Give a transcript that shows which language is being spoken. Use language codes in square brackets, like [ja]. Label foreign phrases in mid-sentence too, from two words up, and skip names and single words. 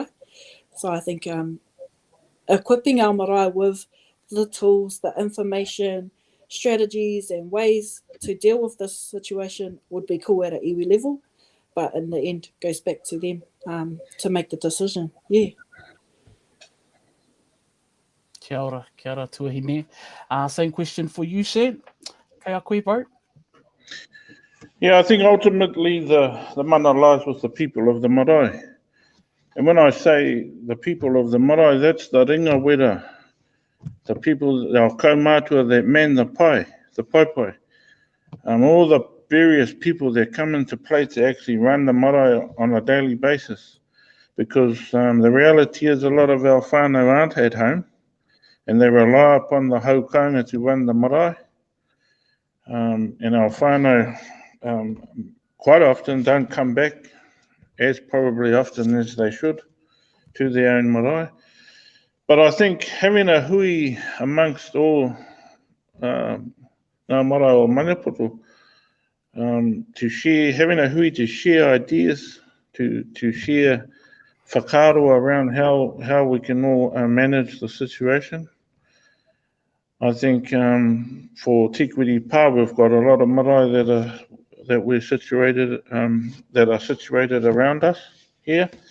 [en] So I think equipping our marae with the tools, the information, strategies and ways to deal with this situation would be cool at an iwi level, but in the end goes back to them to make the decision. Yeah. [mi] Kia ora tuahine. [en] Same question for you, Shan. [mi] Kei a koe, [en] bro? Yeah, I think ultimately the mana lies with the people of the marae. And when I say the people of the marae, that's the [mi] ringa wera, [en] the people, our kaumātua that man the pai. All the various people that come into play to actually run the marae on a daily basis. Because the reality is a lot of our whānau aren't at home and they rely upon the haukanga to run the marae. And our whānau quite often don't come back as probably often as they should to their own marae. But I think having a hui amongst all [mi] ngā marae o Maniapoto, [en] to share, having a hui to share ideas, to share whakaaro around how we can all manage the situation. I think for Tikwiri Pa, we've got a lot of marae that we're situated, that are situated around us here.